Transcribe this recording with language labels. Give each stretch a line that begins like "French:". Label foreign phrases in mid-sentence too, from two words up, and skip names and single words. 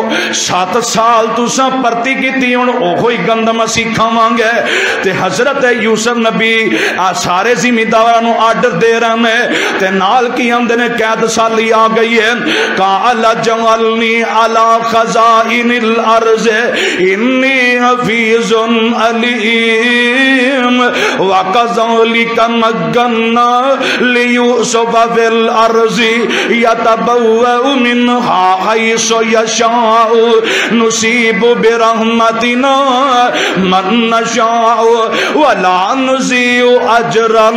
Punjabi: 7 سال تساں پرتی کیتی ہن اوہی گندم اسی کھاواں گے. تے حضرت یوسف نبی سارے زمینداراں نو آرڈر دے رہے ہیں تے نال کی آندے نے قید سالی آ گئی ہے.
Arabic: قال جعلنی علی خزائن الارض انی حفیظ علیم وکذلک مکننا لیوسف فی الارض یتبوأ منها حیث یشاء نصیب برحمتنا من نشاء ولا نضیع اجر